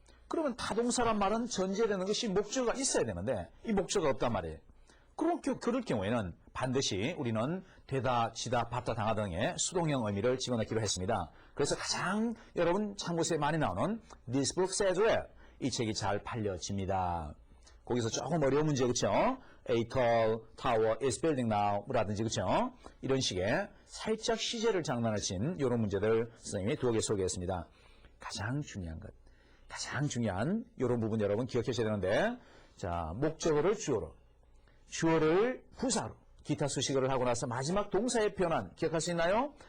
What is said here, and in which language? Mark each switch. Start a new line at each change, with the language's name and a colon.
Korean: 그러면 타동사란 말은 전제되는 것이 목적어가 있어야 되는데 이 목적어가 없단 말이에요. 그럴 경우에는 반드시 우리는 되다, 지다, 받다, 당하다 등의 수동형 의미를 집어넣기로 했습니다. 그래서 가장 여러분 참고서에 많이 나오는
English: This book says well.
Korean: 이 책이 잘 팔려집니다. 거기서 조금 어려운 문제 그렇죠?
English: A tall tower is building now
Korean: 라든지 그렇죠? 이런 식의 살짝 시제를 장난하신 이런 문제들 선생님이 두어 개 소개했습니다. 가장 중요한 것. 가장 중요한 이런 부분 여러분 기억하셔야 되는데 자 목적어를 주어를 부사로 기타 수식어를 하고 나서 마지막 동사의 변환 기억할 수 있나요?